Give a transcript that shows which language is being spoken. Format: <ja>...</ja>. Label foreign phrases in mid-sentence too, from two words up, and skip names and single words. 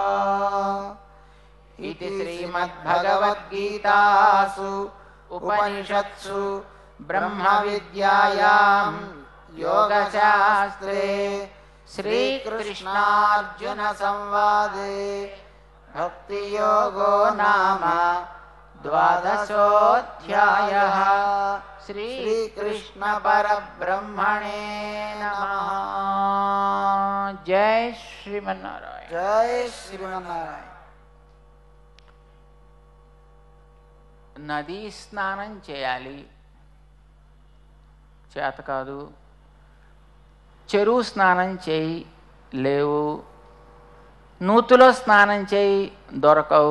<sa>इति श्रीमद्भगवद्गीतासु उपनिषत्सु ब्रह्मविद्यायां योगशास्त्रे श्रीकृष्णार्जुन संवादे भक्तियोगो नाम द्वादशोऽध्यायः। श्रीकृष्ण परब्रह्मणे नमः। जय श्रीमन्नारायण। जय श्रीमन्नारायण।</sa> <te>నదీ స్నానం చేయాలి, చేత కాదు. చెరువు స్నానం చేయి, లేవు. నూతులో స్నానం చేయి, దొరకవు.</te>